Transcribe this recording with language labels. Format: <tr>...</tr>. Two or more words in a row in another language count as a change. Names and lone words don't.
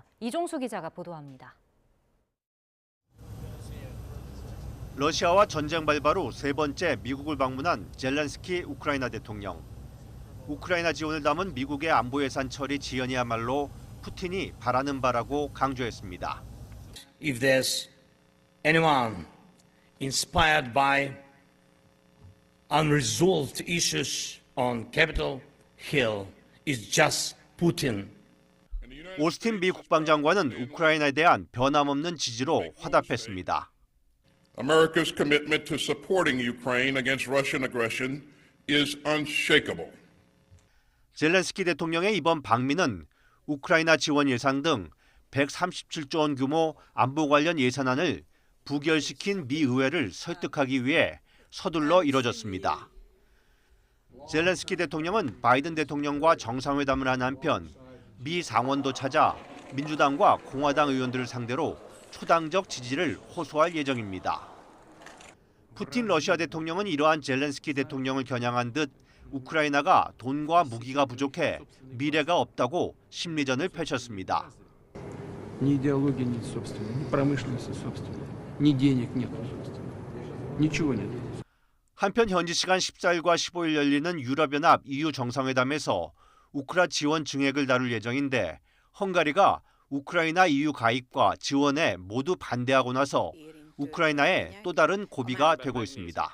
<ko>이종수 기자가 보도합니다. 러시아와 전쟁 발발 후 세 번째 미국을 방문한 젤렌스키 우크라이나 대통령. 우크라이나 지원을 담은 미국의 안보 예산 처리 지연이야말로 푸틴이 바라는 바라고 강조했습니다.</ko> <en>If there's anyone inspired by unresolved issues on Capitol Hill, it's just Putin.</en> <ko>오스틴 미 국방장관은 우크라이나에 대한 변함없는 지지로 화답했습니다.</ko> <en>America's commitment to supporting Ukraine against Russian aggression is unshakable.</en> <ko>젤렌스키 대통령의 이번 방미는 우크라이나 지원 예산 등 137조 원 규모 안보 관련 예산안을 부결시킨 미 의회를 설득하기 위해 서둘러 이뤄졌습니다. 젤렌스키 대통령은 바이든 대통령과 정상회담을 한 한편 미 상원도 찾아 민주당과 공화당 의원들을 상대로 초당적 지지를 호소할 예정입니다. 푸틴 러시아 대통령은 이러한 젤렌스키 대통령을 겨냥한 듯 우크라이나가 돈과 무기가 부족해 미래가 없다고 심리전을 펼쳤습니다.</ko> <ru>Ни идеологии нет собственной, ни промышленности собственной, ни денег нет собственной. Ничего нет.</ru> <ko>한편 현지 시간 14일과 15일 열리는 유럽연합 EU 정상회담에서 우크라 지원 증액을 다룰 예정인데 헝가리가 우크라이나 EU 가입과 지원에 모두 반대하고 나서 우크라이나에 또 다른 고비가 되고 있습니다.</ko>